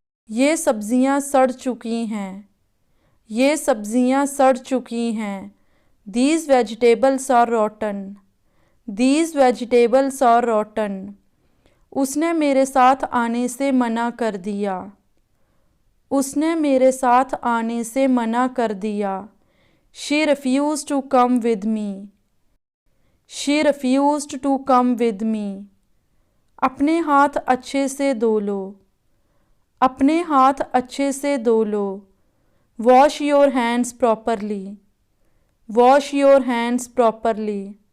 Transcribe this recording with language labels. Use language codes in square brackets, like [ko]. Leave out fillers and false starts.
[hi] ये सब्जियां सड़ चुकी हैं। ये सब्जियां सड़ चुकी हैं। [en] These vegetables are rotten. These vegetables are rotten. [hi] उसने मेरे साथ आने से मना कर दिया। उसने मेरे साथ आने से मना कर दिया। [en] She refused to come with me. She refused to come with me. [hi] अपने हाथ अच्छे से धो लो। अपने हाथ अच्छे से धो लो। [en] Wash your hands properly. Wash your hands properly.